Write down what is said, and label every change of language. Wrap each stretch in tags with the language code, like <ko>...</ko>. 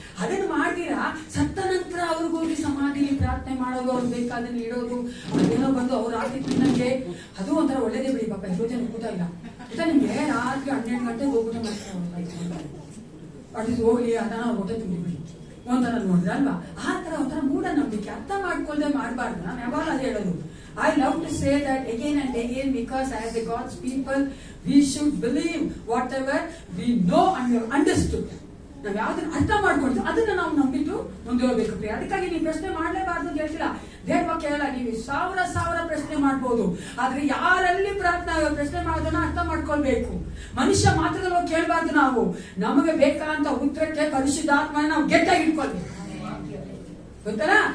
<kn>ಅದನ್ನು ಮಾಡಿರಾ ಸತ್ತ ನಂತರ ಅವ್ರಿಗೋಗಿ ಸಮಾಧಿಲಿ ಪ್ರಾರ್ಥನೆ ಮಾಡೋದು, ಅವ್ರು ಬೇಕಾದನ್ನ ಇಡೋದು, ಅದೇನೋ ಬಂದು ಅವ್ರು ಹಾಕಿದ್ದು ನನಗೆ ಅದು ಒಂಥರ ಒಳ್ಳೇದೇ ಬಿಡಿ. ಪಾಪ ಎಷ್ಟೋ ಜನ ಕೂತಾಯಿಲ್ಲ ನಿಮ್ಗೆ ರಾತ್ರಿ 12 ಗಂಟೆಗೆ ಹೋಗ್ಬಿಟ್ಟು ಮಾಡ್ತಾರೆ, ಅದು ಹೋಗ್ಲಿ ಅದನ್ನ ಹೊಟ್ಟೆ ತುಂಬಿಬಿಡಿ ಒಂಥರ ನೋಡಿದ್ರೆ ಅಲ್ವಾ? ಆ ತರ ಒಂಥರ ಮೂಢನಂಬಿಕೆ ಅರ್ಥ ಮಾಡ್ಕೊಳ್ದೆ ಮಾಡಬಾರ್ದು. ನಾನು ಯಾವಾಗ ಅದು ಹೇಳೋದು,</kn> <en>I love to say that again and again, because as a God's people we should believe whatever we know and we have understood.</en> <kn>ನಾವು ಯಾವ್ದನ್ನ ಅರ್ಥ ಮಾಡ್ಕೊಳ್ತೀವಿ ಅದನ್ನ ನಾವು ನಂಬಿಟ್ಟು ಮುಂದೆ ಹೋಗ್ಬೇಕು. ಅದಕ್ಕಾಗಿ ನೀವು ಪ್ರಶ್ನೆ ಮಾಡ್ಲೇಬಾರ್ದು ಅಂತ ಹೇಳ್ತಿಲ್ಲ. ದೇವ್ರ ವಾಕ್ಯ ಹೇಳ, ನೀವು ಸಾವಿರ ಪ್ರಶ್ನೆ ಮಾಡ್ಬೋದು, ಆದ್ರೆ ಯಾರಲ್ಲಿ ಪ್ರಶ್ನೆ ಮಾಡೋದನ್ನ ಅರ್ಥ ಮಾಡ್ಕೊಳ್ಬೇಕು. ಮನುಷ್ಯ ಮಾತ್ರದಲ್ಲಿ ಹೋಗಿ ಕೇಳಬಾರ್ದು. ನಾವು ನಮಗೆ ಬೇಕಾದಂತ ಉತ್ತರಕ್ಕೆ ಪರಿಶುದ್ಧಾತ್ಮನ ನಾವು ಗಟ್ಟಿಯಾಗಿ ಇಟ್ಕೊಳ್ಬೇಕು. ಗೊತ್ತಲ್ಲ?</kn>